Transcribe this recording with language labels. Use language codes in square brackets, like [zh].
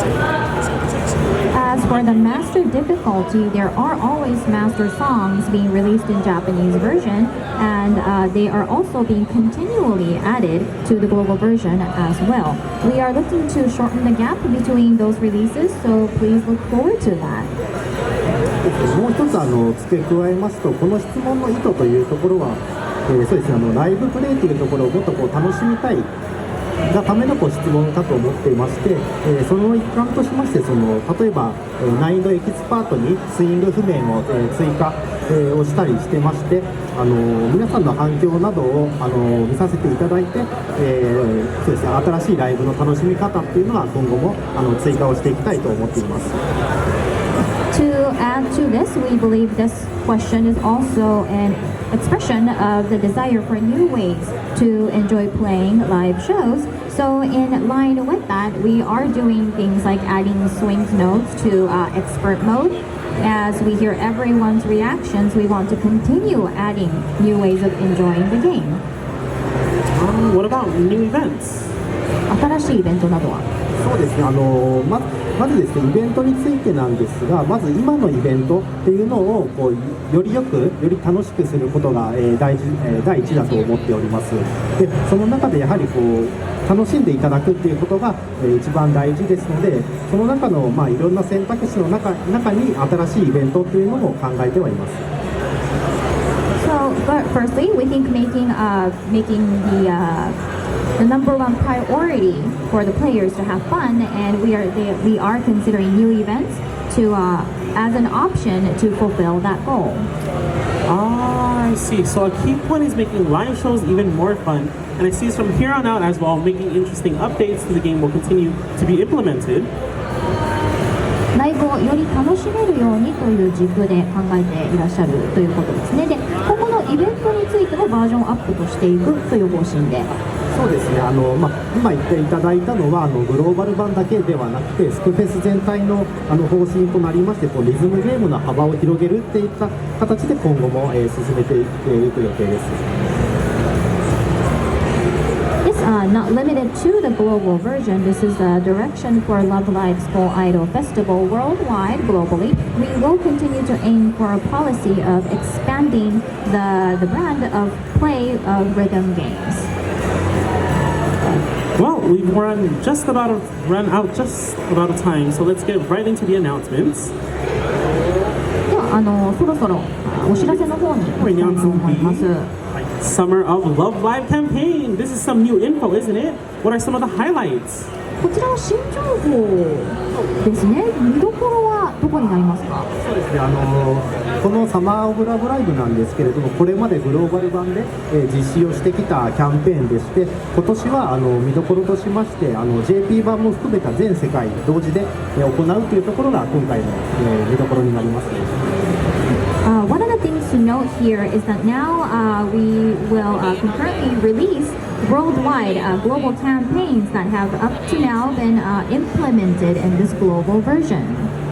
[en] As for the master difficulty, there are always master songs being released in Japanese version, and they are also being continually added to the global version as well. We are looking to shorten the gap between those releases, so please look forward to that. [ja] もう一つ付け加えますと、この質問の意図というところは、そうですね、ライブプレイというところをもっと楽しみたいがための質問かと思っていまして、その一環としまして、例えば、難易度エキスパートにスイング譜面を、追加、をしたりしてまして、皆さんの反響などを見させていただいて、そうですね、新しいライブの楽しみ方っていうのは今後も追加をしていきたいと思っています。 [en] To add to this, we believe this question is also an expression of the desire for new ways to enjoy playing live shows. So in line with that, we are doing things like adding swing notes to expert mode. As we hear everyone's reactions, we want to continue adding new ways of enjoying the game. What about new events? [ja] 新しいイベントなどは？そうですね、まずですね、イベントについてなんですが、まず今のイベントっていうのをより楽しくすることが、第一だと思っております。で、その中でやはり楽しんでいただくっていうことが、一番大事ですので、その中のいろんな選択肢の中に新しいイベントっていうのも考えてはいます。 [en] So, but firstly, we think making the number one priority for the players to have fun, and we are considering new events to as an option to fulfill that goal. I see. So a key point is making live shows even more fun. And I see from here on out as well, making interesting updates to the game will continue to be implemented. [ja] ライブをより楽しめるようにという軸で考えていらっしゃるということですね。で、今後のイベントについてもバージョンアップとしていくという方針で。そうですね、今言っていただいたのはグローバル版だけではなくてスクフェス全体の方針となりましてリズムゲームの幅を広げるっていった形で今後も、進めていく予定です。 [en] Not limited to the global version, this is the direction for Love Live's Full Idol Festival worldwide, globally. We will continue to aim for a policy of expanding the brand of play of rhythm games. Well, we've run out just about of time, so let's get right into the announcements. [ja] ではそろそろお知らせの方に行きたいと思います。 [en] Summer of Love Live campaign. This is some new info, isn't it? What are some of the highlights? [ja] こちらは新情報ですね。見どころはどこになりますか？そうですね、このサマー・オブ・ラブ・ライブなんですけれども、これまでグローバル版で、実施をしてきたキャンペーンでして、今年は見どころとしまして、JP 版も含めた全世界同時で、行うというところが今回の、見どころになります。 [en] One of the things to note here is that now we will concurrently release worldwide global campaigns that have up to now been implemented in this global version.